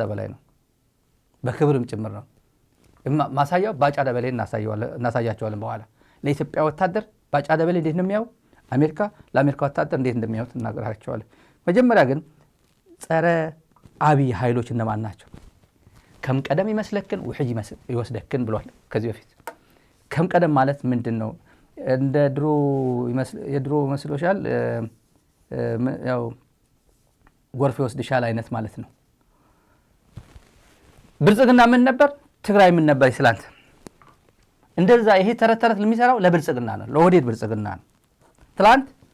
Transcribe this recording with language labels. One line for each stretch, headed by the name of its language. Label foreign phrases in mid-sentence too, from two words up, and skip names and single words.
Amharic: በላይ ነው በክብርም ጭምር ነው ማሳያው ባጫ ደበሌ እናሳያቸዋለን በኋላ ለኢትዮጵያ ወታደር ባጫ ደበሌ እንዴት ነው የሚያው አሜሪካ ለአሜሪካ ወታደር እንዴት እንደሚያዩት እናገራቸዋለን መጀመሪያ ግን ጸረ አብይ ኃይሎች እነማን ናቸው
Tigrinya: ከም ቀደም ይመስለክን ውሕጅ ይወስደክን
Amharic: ብሏል ከዚህ በፊት
Tigrinya: ከም ቀደም
Amharic: ማለት ምንድነው እንደ የድሮ መስሎሻል ያው ጎርፍ ይወስድሻል አይነት ማለት ነው ብልጽግና ምን ነበር ትግራይ ምን ነበር ይስላንት እንደዛ ይሄ ተረተረት ለሚሰራው ለብልጽግና ነው ለወዴት ብልጽግና ነው ትላንት